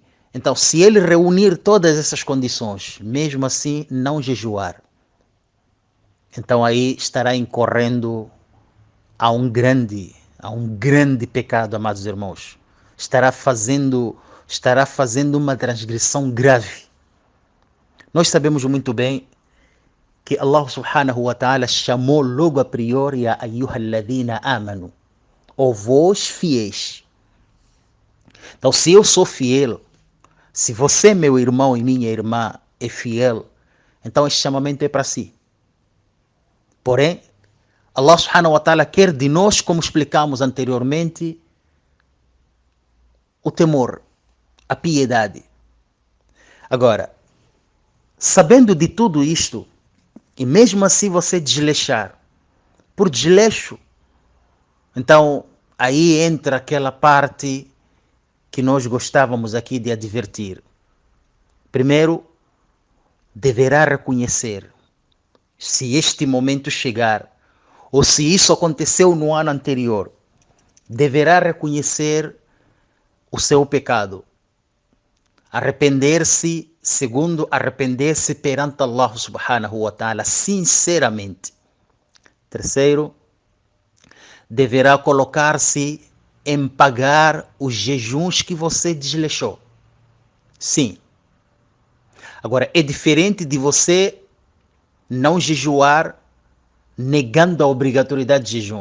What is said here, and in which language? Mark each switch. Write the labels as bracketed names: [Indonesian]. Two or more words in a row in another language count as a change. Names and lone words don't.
[Portuguese] Então, se ele reunir todas essas condições, mesmo assim não jejuar, então aí estará incorrendo a um grande pecado, amados irmãos. Estará fazendo uma transgressão grave. Nós sabemos muito bem que Allah [Arabic] سبحانه وتعالى [Portuguese] chamou logo a priori a [Arabic] أيها الذين آمنوا, [Portuguese] ou vós fiéis. Então, se eu sou fiel, se você, meu irmão e minha irmã, é fiel, então esse chamamento é para si. Porém, Allah [Arabic] سبحانه وتعالى [Portuguese] quer de nós, como explicamos anteriormente, o temor, a piedade. Agora, sabendo de tudo isto, e mesmo assim você desleixar, por desleixo, então aí entra aquela parte que nós gostávamos aqui de advertir. Primeiro, deverá reconhecer, se este momento chegar, ou se isso aconteceu no ano anterior, deverá reconhecer o seu pecado. Arrepender-se, segundo, arrepender-se perante Allah [Arabic] سبحانه وتعالى [Portuguese] sinceramente. Terceiro, deverá colocar-se em pagar os jejuns que você desleixou. Sim. Agora, é diferente de você não jejuar negando a obrigatoriedade de jejum.